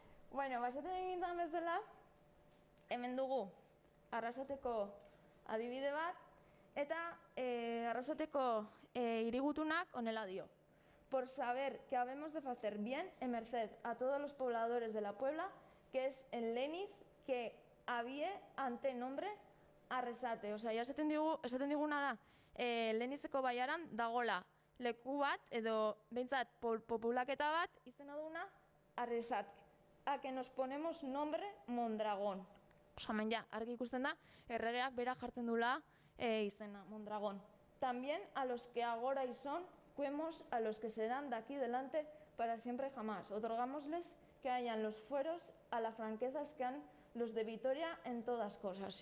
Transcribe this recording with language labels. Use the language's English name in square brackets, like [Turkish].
[Basque] Esaten nintzen bezala, hemen dugu Arrasateko adibide bat, eta Arrasateko hirigutunak honela dio: [Spanish] por saber que habemos de hacer bien en merced a todos los pobladores de la Puebla, que es en Leniz, que habie ante nombre Arrasate. [Basque] Osea, esaten diguna da, Lenizeko baiaran dagola leku bat, edo behintzat populaketa bat, izena duna Arrasate. [Spanish] A que nos ponemos nombre Mondragón. [Basque] Osea, argi ikusten da, erregeak bera jartzen dula izena, Mondragón. [Spanish] También a los que agora y son, cuemos a los que serán de aquí delante para siempre y jamás. Otorgámosles que hayan los fueros a las franquezas que han los de Vitoria en todas cosas.